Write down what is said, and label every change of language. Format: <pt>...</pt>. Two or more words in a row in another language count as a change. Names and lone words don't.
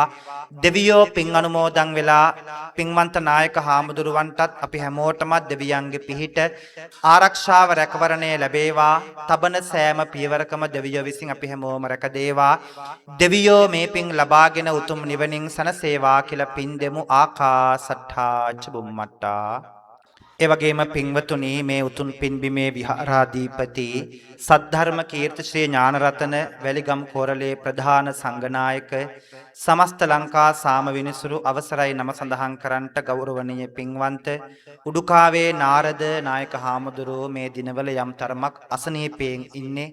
<si>දෙවියෝ පින් අනුමෝදන් වෙලා පින්වන්ත නායක හාමුදුරුවන්ටත් අපි හැමෝටම දෙවියන්ගේ පිහිට ආරක්ෂාව රැකවරණය ලැබේවා. තබන සෑම පියවරකම දෙවියෝ විසින් අපි හැමෝම රැකදේවා. දෙවියෝ මේ පින් ලබාගෙන උතුම් නිවනින් සනසේවා කියලා පින් දෙමු.</si> <pi>ආකාසට්ඨා ච බුම්මට්ටා.</pi> <si>ඒ වගේම පින්වතුනි මේ උතුම් පින්බිමේ විහාරාධිපති සද්ධර්ම කීර්ති ශ්‍රී ඥානරතන වැලිගම් කෝරළේ ප්‍රධාන සංඝනායක සමස්ත ලංකා සාම විනිසුරු අවසරයි නම සඳහන් කරන්නට ගෞරවනීය පින්වන්ත උඩුකාවේ නාරද නායක හාමුදුරුවෝ මේ දිනවල යම් තරමක් අසනීපයෙන් ඉන්නේ.</si>